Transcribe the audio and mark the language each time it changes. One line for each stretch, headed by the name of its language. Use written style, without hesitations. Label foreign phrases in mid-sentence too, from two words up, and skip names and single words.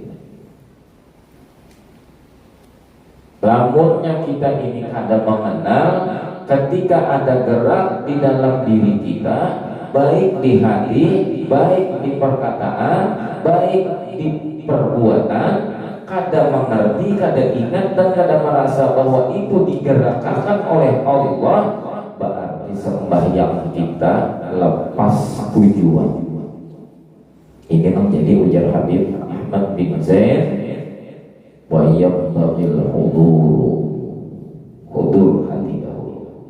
Banjar: Lamunnya kita ini ada mengenal ketika ada gerak di dalam diri kita, baik di hati, baik di perkataan, baik di perbuatan, kada mengerti, kada ingat dan kada merasa bahwa itu digerakkan oleh Allah, berarti sembahyang kita lepas tujuan. Ini menjadi ujar Habib Ahmad bin Zaid,
Arabic: وينبغي الحضور
Banjar: hati dahulu.